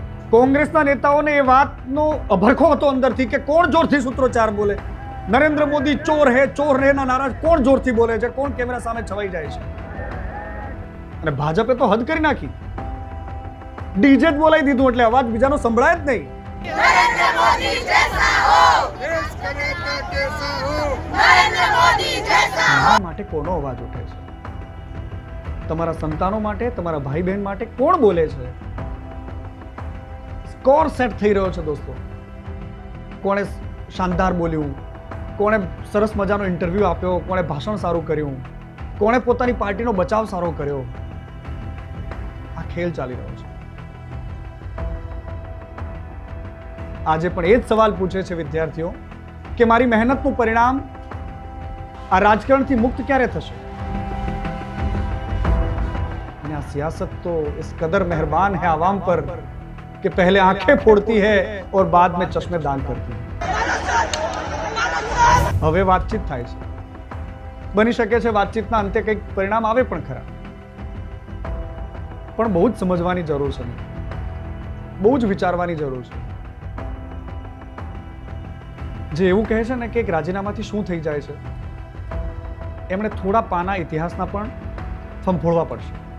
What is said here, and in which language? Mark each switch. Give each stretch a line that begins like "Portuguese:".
Gujarati: કોંગ્રેસના નેતાઓને એ વાતનો અભરખો હતો અંદરથી કે કોણ જોરથી સૂત્રોચ્ચાર બોલે. નરેન્દ્ર મોદી ચોર હે ના નારા કોણ જોરથી બોલે છે, કોણ કેમેરા સામે છવાઈ જાય છે. અને ભાજપે તો હદ કરી નાખી. ડીજે જ બોલાવી દીધું એટલે અવાજ બીજાનો સંભળાય જ નહીં.
Hindi: नरेंद्र मोदी जैसा हो, देश कनेता कैसा हो, नरेंद्र मोदी जैसा हो.
Gujarati: આ માટે કોનો અવાજ ઉઠે છે? તમારા સંતાનો માટે, તમારા ભાઈ બહેન માટે કોણ બોલે છે? સ્કોર સેટ થઈ રહ્યો છે દોસ્તો. કોણે શાનદાર બોલ્યું, કોણે સરસ મજાનો ઇન્ટરવ્યુ આપ્યો, કોણે ભાષણ સારું કર્યું, કોણે પોતાની પાર્ટીનો બચાવ સારો કર્યો. આ ખેલ ચાલી રહ્યો છે. આજે પણ એ જ સવાલ પૂછે છે વિદ્યાર્થીઓ કે મારી મહેનતનું પરિણામ આ રાજકારણથી મુક્ત ક્યારે થશે? અને આ સિયાસત તો
Hindi: इस कदर मेहरबान है आवाम पर कि पहले आंखें फोड़ती है और बाद में चश्मे दान करती है.
Gujarati: હવે વાતચીત થાય છે. બની શકે છે વાતચીતના અંતે કંઈક પરિણામ આવે પણ ખરા, પણ બહુ જ સમજવાની જરૂર છે, બહુ જ વિચારવાની જરૂર છે. જે એવું કહે છે ને કે એક રાજીનામાથી શું થઈ જાય છે, એમણે થોડા પાના ઇતિહાસના પણ ફંફોળવા પડશે.